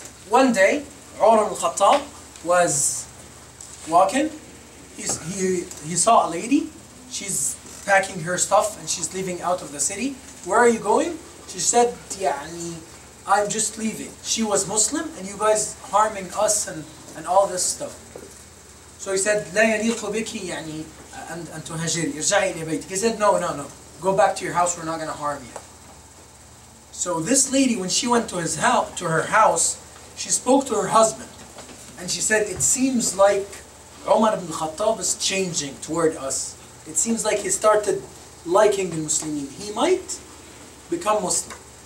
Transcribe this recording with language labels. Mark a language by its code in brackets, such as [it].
[en] One day, Umar ibn Khattab was walking. He saw a lady. She's packing her stuff and she's leaving out of the city. Where are you going? She said, [ar] يعني, [en] I'm just leaving. She was Muslim and you guys harming us and all this stuff. So he said, [ar] لا يليق بك يعني أن تهاجري. ارجعي إلى بيتك. [en] He said, no. Go back to your house. We're not going to harm you. So this lady, when she went to her house, she spoke to her husband. And she said, it seems like Umar ibn Khattab is changing toward us. It seems like he started liking the Muslimin. He might become Muslim.